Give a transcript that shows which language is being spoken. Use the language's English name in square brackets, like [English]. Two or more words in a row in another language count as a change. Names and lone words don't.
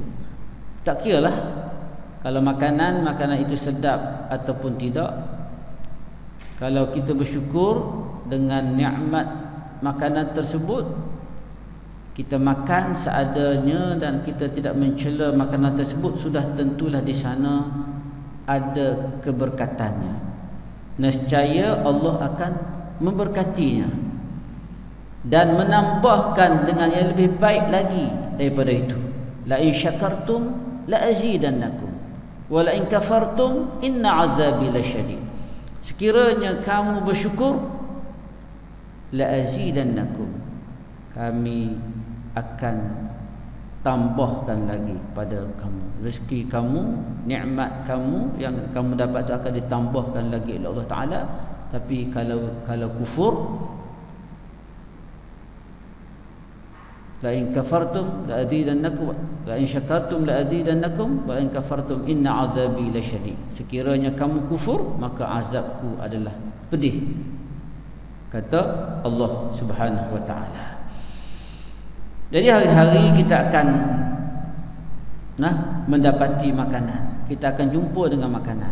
[Malay] Tak kiralah kalau makanan itu sedap ataupun tidak, Kalau kita bersyukur dengan nikmat makanan tersebut, kita makan seadanya dan kita tidak mencela makanan tersebut, sudah tentulah di sana ada keberkatannya. Nescaya Allah akan memberkatinya dan menambahkan dengan yang lebih baik lagi daripada itu. [Arabic] لئن شكرتم لأزيدنكم ولئن كفرتم إن عذابي لشديد. [Malay] Sekiranya kamu bersyukur, [Arabic] لأزيدنكم, [Malay] kami akan tambahkan lagi pada kamu rezeki kamu, nikmat kamu yang kamu dapat itu akan ditambahkan lagi oleh Allah Taala. Tapi kalau kufur, [Arabic] لئن كفرتم لأزيدنكم لئن شكرتم لأزيدنكم وإن كفرتم إن عذابي لشديد. [Malay] Sekiranya kamu kufur, maka azabku adalah pedih, kata Allah [Arabic] سبحانه وتعالى. [Malay] Jadi hari-hari kita akan mendapati makanan, kita akan jumpa dengan makanan.